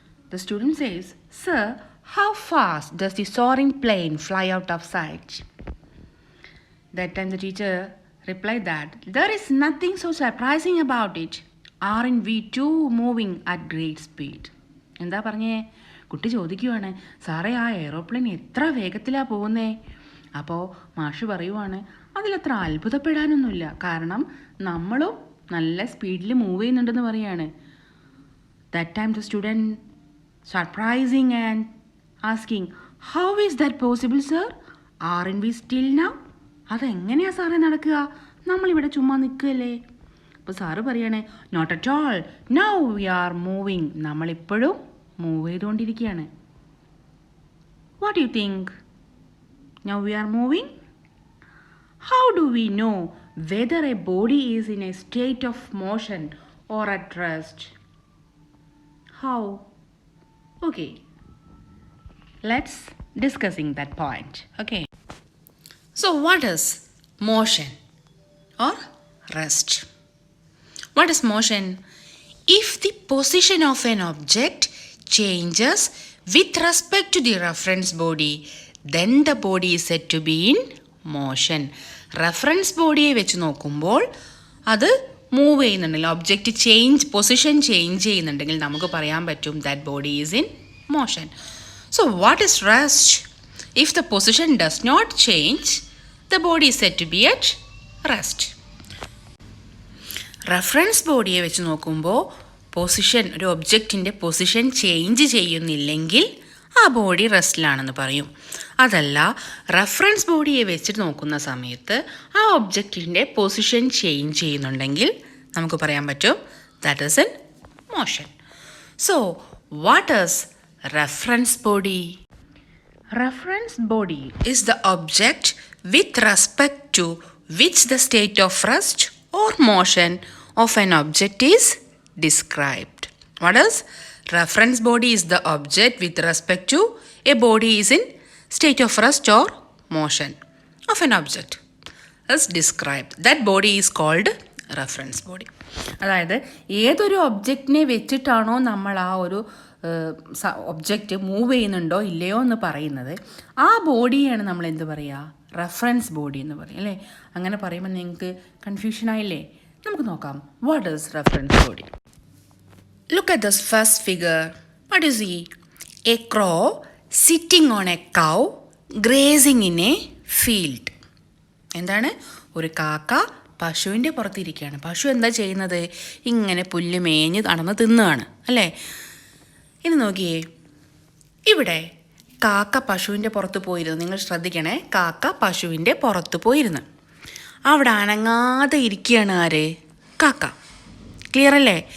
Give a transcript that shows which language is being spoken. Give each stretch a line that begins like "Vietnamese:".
English: The student says, "Sir, how fast does the soaring plane fly out of sight?" That time the teacher replied that there is nothing so surprising about it. Aren't we too moving at great speed?
Malayalam: എന്താ പറഞ്ഞേ? കുട്ടി ചോദിക്കുവാണ്, സാറേ ആ aeroplane എത്ര വേഗത്തിലാണ് പോകുന്നേ? അപ്പോൾ മാഷ് പറയുവാണ്, അതിലത്ര അത്ഭുതപ്പെടാനൊന്നുമില്ല, കാരണം നമ്മളും നല്ല സ്പീഡിൽ മൂവ് ചെയ്യുന്നുണ്ടെന്ന് പറയാണ്.
English: That time the student surprising and asking, how is that possible, sir? Aren't we still now?
Malayalam: അതെങ്ങനെയാ സാറേ നടക്കുക? നമ്മളിവിടെ ചുമ്മാ നിൽക്കുകയല്ലേ? അപ്പോൾ സാറ് പറയണേ,
English: Not at all, now we are moving.
Malayalam: നമ്മളിപ്പോഴും മൂവ് ചെയ്തുകൊണ്ടിരിക്കുകയാണ്.
English: What you think? Now we are moving. How do we know whether a body is in a state of motion or at rest? How? Okay, let's discussing that point. Okay. So what is motion or rest? What is motion? If the position of an object changes with respect to the reference body, then the body is said to be in motion.
Malayalam: Reference body വെച്ച് നോക്കുമ്പോൾ അത് move ചെയ്യുന്നുണ്ടെങ്കിൽ, object position change ചെയ്യുന്നുണ്ടെങ്കിൽ നമുക്ക് പറയാൻ പറ്റും
English: That body is in motion. So what is rest? If the position does not change, the body is set to be at rest.
Malayalam: Reference ബോഡിയെ വെച്ച് നോക്കുമ്പോൾ ഒരു ഒബ്ജക്റ്റിൻ്റെ പൊസിഷൻ ചേഞ്ച് ചെയ്യുന്നില്ലെങ്കിൽ ആ ബോഡി റെസ്റ്റിലാണെന്ന് പറയും. അതല്ല, റെഫറൻസ് ബോഡിയെ വെച്ചിട്ട് നോക്കുന്ന സമയത്ത് ആ ഒബ്ജക്റ്റിൻ്റെ പൊസിഷൻ ചേഞ്ച് ചെയ്യുന്നുണ്ടെങ്കിൽ നമുക്ക് പറയാൻ പറ്റും
English: That is in motion. So what is reference body? Reference body is the object with respect to which the state of rest or motion of an object is described. What is? Reference body is the object with respect to a body is in state of rest or motion of an object is described. That body is called reference body.
Malayalam: അതായത് ഏതൊരു ഒബ്ജക്റ്റിനെ വെച്ചിട്ടാണോ നമ്മൾ ആ ഒരു object move ചെയ്യുന്നുണ്ടോ ഇല്ലയോ എന്ന് പറയുന്നത്, ആ ബോഡിയാണ് നമ്മൾ എന്ത് പറയുക? റെഫറൻസ് ബോഡി എന്ന് പറയും അല്ലേ? അങ്ങനെ പറയുമ്പോൾ നിങ്ങൾക്ക് കൺഫ്യൂഷൻ ആയില്ലേ? നമുക്ക് നോക്കാം,
English: What is reference body? Look at this first figure. What is he? A crow sitting on a cow grazing in a field.
Malayalam: എന്താണ്? ഒരു കാക്ക പശുവിൻ്റെ പുറത്തിരിക്കുകയാണ്. പശു എന്താ ചെയ്യുന്നത്? ഇങ്ങനെ പുല്ല് മേഞ്ഞ് നടന്ന് തിന്നുകയാണ് അല്ലേ? ഇനി നോക്കിയേ, ഇവിടെ കാക്ക പശുവിൻ്റെ പുറത്ത് പോയിരുന്നു. നിങ്ങൾ ശ്രദ്ധിക്കണേ, കാക്ക പശുവിൻ്റെ പുറത്ത് പോയിരുന്നു. അവിടെ അനങ്ങാതെ ഇരിക്കുകയാണ് ആര്? കാക്ക. ക്ലിയർ അല്ലേ?